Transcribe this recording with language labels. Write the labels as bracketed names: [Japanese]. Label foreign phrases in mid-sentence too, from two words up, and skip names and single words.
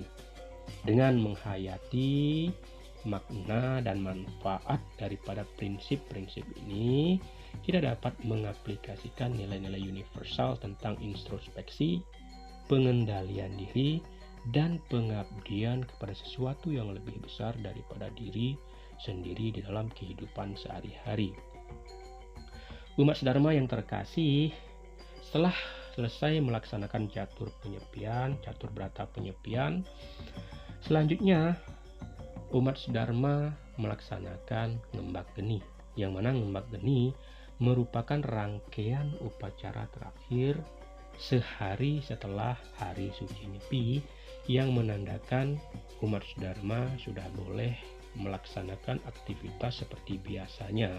[Indonesian] Dengan menghayati makna dan manfaat daripada prinsip-prinsip ini, kita dapat mengaplikasikan nilai-nilai universal tentang introspeksi, pengendalian diri, dan pengabdian kepada sesuatu yang lebih besar daripada diri sendiri di dalam kehidupan sehari-hari. Umat Dharma yang terkasih, setelah selesai melaksanakan catur brata penyepian, selanjutnya umat Dharma melaksanakan ngembak geni, yang mana ngembak geni merupakan rangkaian upacara terakhir sehari setelah Hari Suci Nyepi yang menandakan umat Dharma sudah boleh melaksanakan aktivitas seperti biasanya.